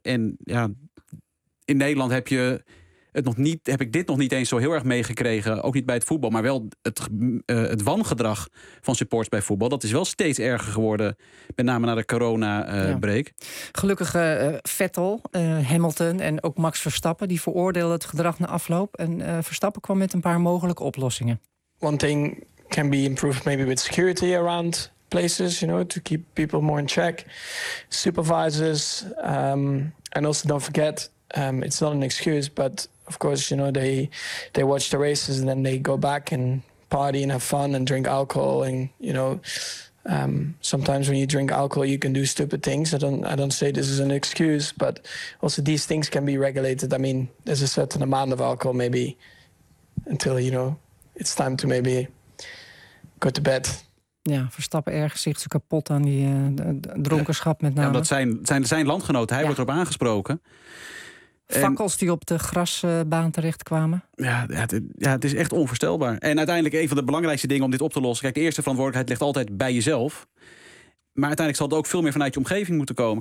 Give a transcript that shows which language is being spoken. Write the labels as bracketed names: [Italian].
[Dutch] En ja, in Nederland heb ik dit nog niet eens zo heel erg meegekregen, ook niet bij het voetbal, maar wel het wangedrag van supporters bij voetbal. Dat is wel steeds erger geworden, met name na de corona-break. Gelukkig Vettel, Hamilton en ook Max Verstappen, die veroordeelden het gedrag na afloop. En Verstappen kwam met een paar mogelijke oplossingen. [English] One thing can be improved maybe with security around places, you know, to keep people more in check, supervisors, and also don't forget, it's not an excuse, but of course, you know, they watch the races and then they go back and party and have fun and drink alcohol, and you know, sometimes when you drink alcohol, you can do stupid things. I don't say this is an excuse, but also these things can be regulated. I mean, there's a certain amount of alcohol, maybe until you know, it's time to maybe go to bed. [Dutch] Ja, Verstappen ergens zich ze kapot aan die dronkenschap met name. Ja, dat zijn landgenoot. Hij wordt erop aangesproken. Fakkels die op de grasbaan terechtkwamen. Ja, het is echt onvoorstelbaar. En uiteindelijk een van de belangrijkste dingen om dit op te lossen. Kijk, de eerste verantwoordelijkheid ligt altijd bij jezelf. Maar uiteindelijk zal het ook veel meer vanuit je omgeving moeten komen.